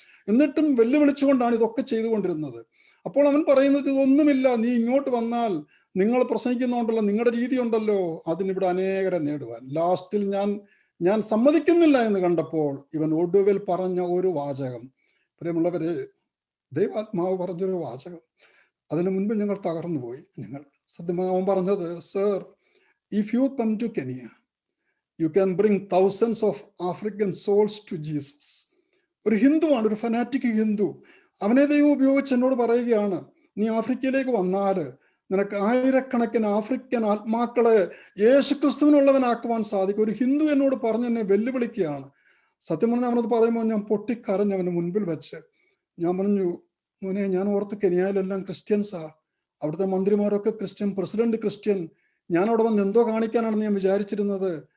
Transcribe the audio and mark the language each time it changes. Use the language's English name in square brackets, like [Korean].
[Malayalam] എന്നിട്ടും വെല്ലുവിളിച്ചുകൊണ്ടാണ് ഇതൊക്കെ ചെയ്തുകൊണ്ടിരുന്നത്. അപ്പോൾ അവൻ പറയുന്നത്, ഇതൊന്നുമില്ല, നീ ഇങ്ങോട്ട് വന്നാൽ നിങ്ങൾ പ്രസംഗിക്കുന്നുണ്ടല്ലോ, നിങ്ങളുടെ രീതി ഉണ്ടല്ലോ, അതിനിവിടെ അനേകരെ നേടുവാൻ. ലാസ്റ്റിൽ ഞാൻ സമ്മതിക്കുന്നില്ല എന്ന് കണ്ടപ്പോൾ ഇവൻ ഒടുവിൽ പറഞ്ഞ ഒരു വാചകം, പ്രിയമുള്ളവര്, ദൈവാത്മാവ് പറഞ്ഞൊരു വാചകം, അതിനു മുൻപ് ഞങ്ങൾ തകർന്നു പോയി. അവൻ പറഞ്ഞത്, [English] Sir, if you come to Kenya, you can bring thousands of African souls to Jesus. [Malayalam] ഒരു ഹിന്ദുവാണ്, ഒരു ഫനാറ്റിക് ഹിന്ദു. അവനെ ദൈവം ഉപയോഗിച്ച് എന്നോട് പറയുകയാണ്, നീ ആഫ്രിക്കയിലേക്ക് വന്നാൽ നിനക്ക് 1000കണക്കിന് ആഫ്രിക്കൻ ആത്മാക്കളെ യേശുക്രിസ്തുവിനുള്ളവനാക്കുവാൻ സാധിക്കും. ഒരു ഹിന്ദു എന്നോട് പറഞ്ഞ് എന്നെ വെല്ലുവിളിക്കുകയാണ്. സത്യം പറഞ്ഞാൽ അവനത് പറയുമ്പോൾ ഞാൻ പൊട്ടിക്കരഞ്ഞ് അവന് മുൻപിൽ വെച്ച് ഞാൻ പറഞ്ഞു, മോനെ, ഞാൻ ഓർത്ത് കെനിയയിലെല്ലാം ക്രിസ്ത്യൻസാ, അവിടുത്തെ മന്ത്രിമാരൊക്കെ ക്രിസ്ത്യൻ, പ്രസിഡന്റ് ക്രിസ്ത്യൻ, ഞാൻ അവിടെ വന്ന് എന്തോ കാണിക്കാനാണെന്ന് ഞാൻ വിചാരിച്ചിരുന്നത്.